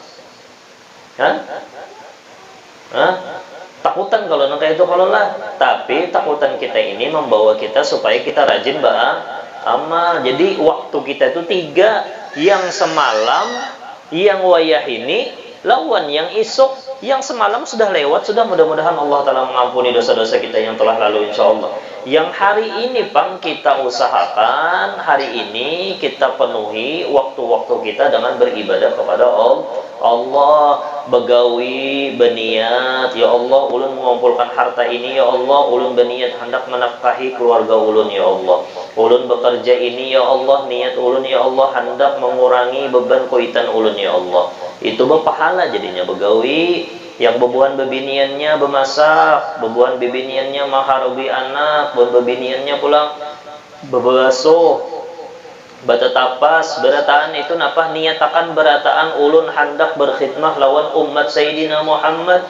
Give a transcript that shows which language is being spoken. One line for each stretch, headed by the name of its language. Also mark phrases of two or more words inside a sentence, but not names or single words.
Indonesian: Takutan kalau nanti itu kalau lah, tapi takutan kita ini membawa kita supaya kita rajin beramal. Jadi waktu kita itu 3, yang semalam,
Banjar: yang wayah ini, lawan yang isuk,
Indonesian: yang semalam sudah lewat, sudah mudah-mudahan Allah Ta'ala mengampuni dosa-dosa kita yang telah lalu insyaallah. Yang hari ini Bang kita usahakan, hari ini kita penuhi waktu-waktu kita dengan beribadah kepada Allah,
Banjar: begawi, berniat,
Arabic: ya Allah
Banjar: ulun mengumpulkan harta ini,
Arabic: ya Allah
Banjar: ulun berniat hendak menafkahi keluarga ulun,
Arabic: ya Allah
Banjar: ulun bekerja ini,
Arabic: ya Allah
Banjar: niat ulun,
Arabic: ya Allah
Banjar: hendak mengurangi beban kuitan ulun,
Arabic: ya Allah.
Banjar: Itu berpahala jadinya begawi, yang bebuan bebiniannya bemasak, bebuan bebiniannya maharubi anak, bebiniannya pulang bebasuh, batatapas, berataan itu napa niatakan berataan ulun hendak berkhidmah lawan umat Sayyidina Muhammad.